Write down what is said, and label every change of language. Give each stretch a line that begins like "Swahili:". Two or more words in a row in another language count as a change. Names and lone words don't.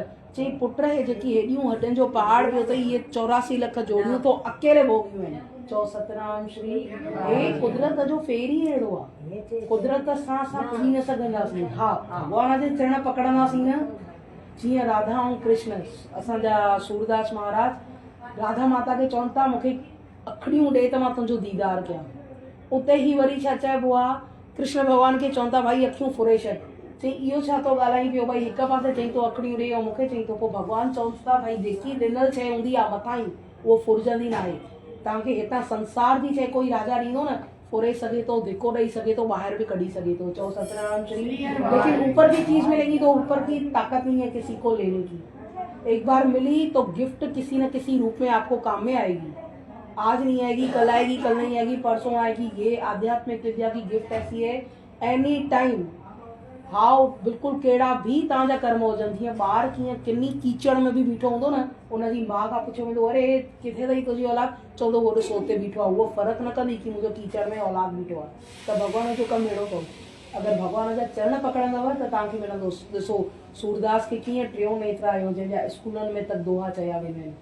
Sindhi: चई पुट हे जेकी हेॾियूं हॾियुनि जो पहाड़ पियो अथई इहे 84 लख जोड़ियूं तो अकेले भोॻियूं आहिनि। चओ सतनाम श्री। हे कुदरत जो फेर ई अहिड़ो आहे। कुदरत सां असां पुॼी न सघंदासीं। हा भॻवान जे चरण पकड़ंदासीं न। जीअं राधा ऐं कृष्ण असांजा सूरदास महाराज राधा माता खे चवनि था मूंखे अखड़ियूं ॾे त मां तुंहिंजो दीदार कयां। उते ही वरी छा चइबो आहे कृष्ण भॻवान खे चवनि था भाई अखियूं फुरे छॾ। चई इहो छा थो ॻाल्हाई पियो भई हिकु पासे चई तो अखड़ियूं ॾे ऐं मूंखे चई थो। पोइ भॻवानु चवनि था भाई जेकी ॾिनल शइ हूंदी आहे मथां ई उहो फुरजंदी न आहे। तव्हांखे हितां संसार जी शइ कोई राजा ॾींदो न फुरे सघे थो, धिको ॾेई सघे थो, ॿाहिरि बि कढी सघे थो। चओ सतनाम श्री।
Hindi: लेकिन ऊपर की चीज मिलेगी तो ऊपर की ताकत नहीं है किसी को लेने की। एक बार मिली तो गिफ्ट किसी न किसी रूप में आपको काम में आएगी। आज नहीं आएगी, कल आएगी, कल नहीं आएगी, परसों आएगी। ये आध्यात्मिक विद्या की गिफ्ट ऐसी है
English: any time.
Sindhi: हाउ बिल्कुल कहिड़ा भी तव्हांजा कर्म हुजनि। जीअं ॿार कीअं किनी कीचड़ में बि बीठो हूंदो न उनजी माउ खां पुछियो वेंदो अरे किथे अथई तुंहिंजी औलाद, चवंदो वो ॾिसो उते बीठो आहे। उहो फ़र्क़ु न कंदी कि मुंहिंजो कीचड़ में औलाद बीठो आहे। त भॻवान जो कमु अहिड़ो अथव। अगरि भॻवान जा चरण पकड़ंदव त तव्हांखे मिलंदो। ॾिसो सूरदास खे कीअं टियों नेत्र आयो जंहिंजा स्कूलनि में तक दोहा चया वेंदा आहिनि।